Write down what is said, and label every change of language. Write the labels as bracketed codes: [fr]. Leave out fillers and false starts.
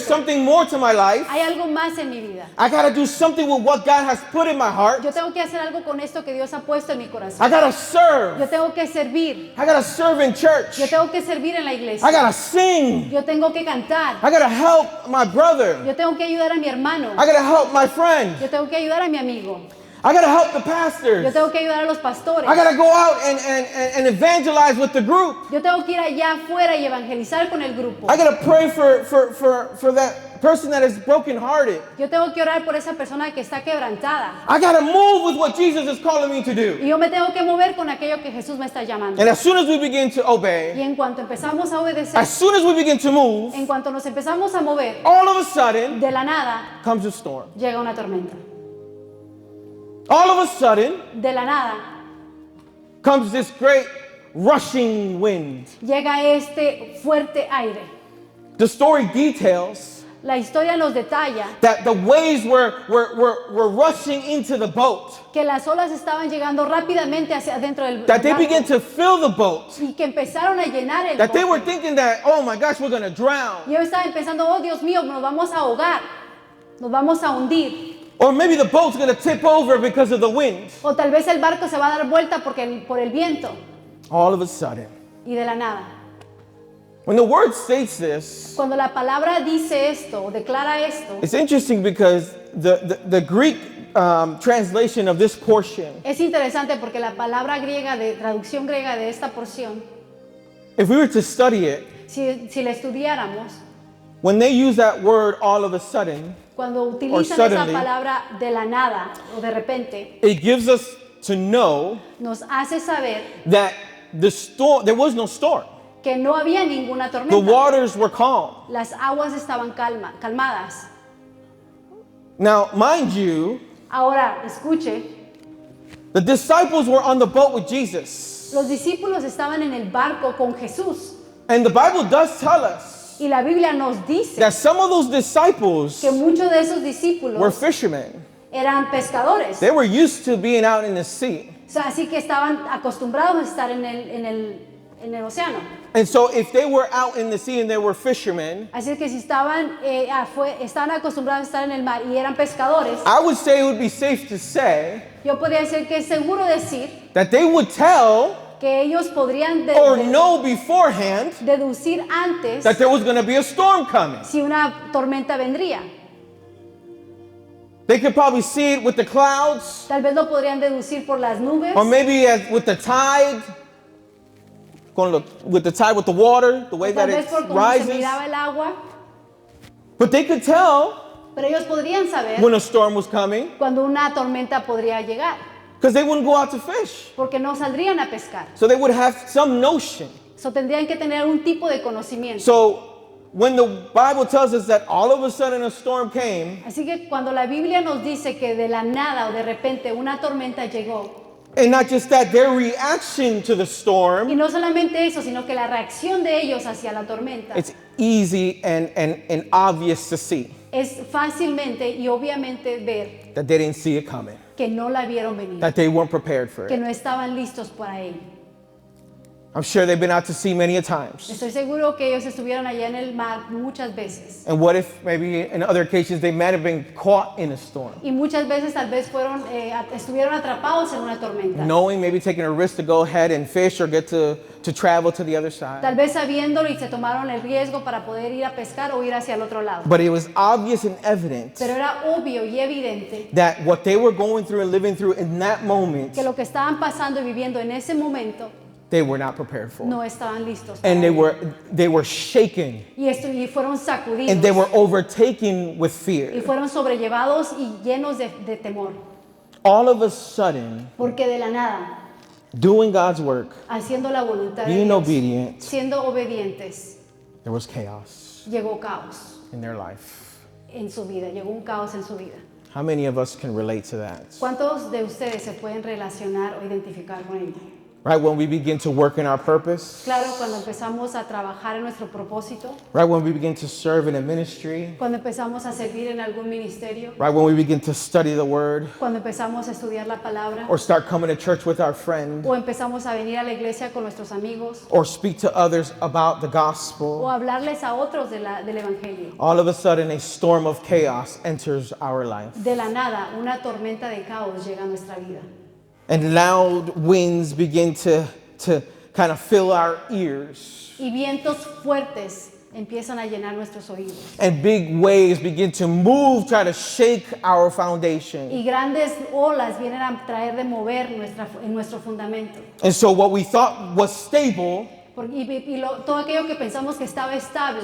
[en] something more to my life. [es] Hay algo más en mi vida. [en] I got to do something with what God has put in my heart. [es] Yo tengo que hacer algo con esto que Dios ha puesto en mi [en] I [es] corazón. [en] got to serve. [es] Yo tengo que servir. [en] I got to serve in church. [es] Yo tengo que servir en la [en] I [es] iglesia. [en] got to sing. [es] Yo tengo que cantar. [en] I got to help my brother. [es] Yo tengo que ayudar a mi hermano. [en] I got to help my friend. [es] Yo tengo que ayudar a mi amigo. [en] I got to help the [es] Yo [en] pastors. [es] tengo que ayudar a los pastores. [en] I got to go out and evangelize with the group. [es] Yo tengo que ir allá afuera y evangelizar con el grupo. [en] I got to pray for that person that is brokenhearted. [es] Yo tengo que orar por esa persona que está quebrantada. [en] I got to move with what Jesus is calling me to do. [es] Y yo me tengo que mover con aquello que Jesús me está llamando. [en] And as soon as we begin to [es] Y [en] obey, [es] en cuanto empezamos a obedecer, [en] as soon as we begin to move, [es] en cuanto nos empezamos a mover, [en] all of a sudden [es] de la nada [en] comes a storm. [es] llega una tormenta. [en] All of a sudden [es] De la nada [en] comes this great rushing wind. [es] llega este fuerte aire. [en] The story details [es] La historia nos detalla [en] that the waves were rushing into the boat, [es] que las olas estaban llegando rápidamente hacia adentro del [en] that they [es] barco [en] began to fill the boat, [es] y que empezaron a llenar el [en] that they were [es] bote. [en] thinking that, oh my gosh, we're going to drown. [es] Y yo estaba pensando, oh Dios mío, nos vamos a ahogar, nos vamos a hundir. [en] Or maybe the boat's going to tip over because of the wind. [es] O tal vez el barco se va a dar vuelta por el viento. [en] All of a sudden, [es] Y de la nada. [en] when the word states this, [es] Cuando la palabra dice esto, o declara esto, [en] it's interesting because the Greek translation of this portion, [es] es interesante porque la palabra griega, de traducción griega de esta porción, [en] if we were to study it, [es] si la estudiáramos, [en] when they use that word all of a sudden, [es] cuando utilizan esa [en] suddenly, [es] palabra de la nada o de repente, [en] it gives us to know [es] nos hace saber [en] that there was no storm. [es] que no había ninguna [en] The [es] tormenta. [en] waters were calm. [es] Las aguas estaban calmadas. [en] Now, mind you, [es] Ahora, escuche, [en] the disciples were on the boat with Jesus. [es] los discípulos estaban en el barco con Jesús. [en] And the Bible does tell us [es] Y la Biblia nos dice [en] that some of those disciples [es] que muchos de esos [en] were [es] discípulos [en] fishermen. [es] eran pescadores. [en] They were used to being out in the sea. [es] O sea, así que estaban acostumbrados a estar en el océano. [en] And so if they were out in the sea and they were fishermen, [es] Así que si estaban acostumbrados a estar en el mar y eran pescadores, [en] I would say it would be safe to say [es] yo podría decir que es seguro decir [en] that they would tell [es] que ellos podrían [en] or know beforehand [es] deducir antes [en] that there was going to be a storm coming. [es] si una tormenta vendría. [en] They could probably see it with the clouds, [es] Tal vez lo podrían deducir por las nubes, [en] or maybe with the tide, with the water, the way [es] tal [en] that [es] vez [en] it [es] por cómo se [en] rises. [es] miraba el agua, [en] But they could tell [es] pero ellos podrían saber [en] when a storm was coming [es] cuando una tormenta podría llegar, [en] because they wouldn't go out to fish. [es] porque no saldrían a pescar. [en] So they would have some notion. [es] So, tendrían que tener un tipo de conocimiento. [en] So when the Bible tells us that all of a sudden a storm came, [es] Así que cuando la Biblia nos dice que de la nada o de repente una tormenta llegó, [en] And not just that, their reaction to the [es] Y [en] storm, [es] no solamente eso, sino que la reacción de ellos hacia la tormenta [en] it's easy and obvious to see [es] es fácilmente y obviamente ver [en] that they didn't see it coming, [es] que no la vieron venir, [en] that they weren't prepared for [es] que [en] it. [es] no estaban listos para ello. [en] I'm sure they've been out to sea many a times. [es] Estoy seguro que ellos estuvieron allá en el mar muchas veces. [en] And what if maybe in other occasions they might have been caught in a storm, [es] Y muchas veces tal vez estuvieron atrapados en una tormenta. [en] knowing maybe taking a risk to go ahead and fish or get to travel to the other [es] Tal [en] side. [es] vez sabiéndolo y se tomaron el riesgo para poder ir a pescar o ir hacia el otro lado. [en] But it was obvious and evident [es] Pero era obvio y evidente [en] that what they were going through and living through in that moment, [es] que lo que estaban pasando y viviendo en ese momento [en] they were not prepared for. [es] no estaban listos para [en] And [es] ello. [en] they were shaken, [es] Y fueron sacudidos [en] and they were overtaken with [es] y [en] fear. [es] fueron sobrellevados y llenos de temor. [en] All of a sudden, [es] Porque de la nada, [en] doing God's work, [es] haciendo la voluntad de [en] being [es] Dios, [en] obedient, [es] siendo obedientes, [en] there was chaos [es] llegó caos [en] in their life. [es] en su vida, llegó un caos en su vida. [en] How many of us can relate to that? [es] ¿Cuántos de ustedes se pueden relacionar o identificar con ello? [en] Right when we begin to work in our purpose, [es] Claro, cuando empezamos a trabajar en nuestro propósito, [en] right when we begin to serve in a ministry, [es] cuando empezamos a servir en algún ministerio, [en] right when we begin to study the word [es] cuando empezamos a estudiar la palabra, [en] or start coming to church with our friend [es] o empezamos a venir a la iglesia con nuestros amigos, [en] or speak to others about the [es] o [en] gospel, [es] hablarles a otros del evangelio. [en] all of a sudden a storm of chaos enters our life. [es] De la nada, una tormenta de caos llega a nuestra vida. [en] And loud winds begin to kind of fill our ears. [es] Y vientos fuertes empiezan a llenar nuestros oídos. [en] And big waves begin to move, try to shake our foundation. [es] Y grandes olas vienen a traer de mover en nuestro fundamento. [en] And so what we thought was stable, [es] Todo aquello que pensamos que estaba estable,